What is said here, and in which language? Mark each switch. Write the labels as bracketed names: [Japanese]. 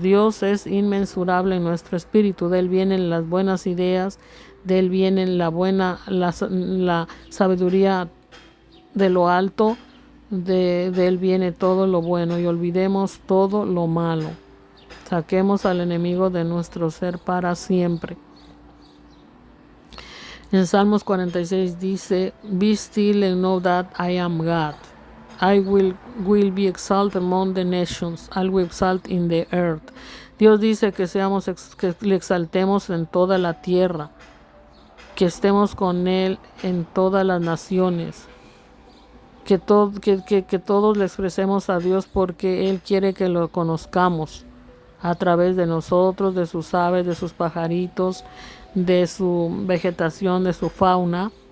[Spanish] Dios es inmensurable en nuestro espíritu. De Él vienen las buenas ideas, de Él viene la sabiduría de lo alto, de Él viene todo lo bueno, y olvidemos todo lo malo. Saquemos al enemigo de nuestro ser para siempre. En Salmos 46 dice, [English] Be still and know that I am God. I will be exalted among the nations. I will exalt in the earth. [Spanish] Dios dice que que le exaltemos en toda la tierra, que estemos con Él en todas las naciones, que todos le expresemos a Dios, porque Él quiere que lo conozcamos a través de nosotros, de sus aves, de sus pajaritos, de su vegetación, de su fauna.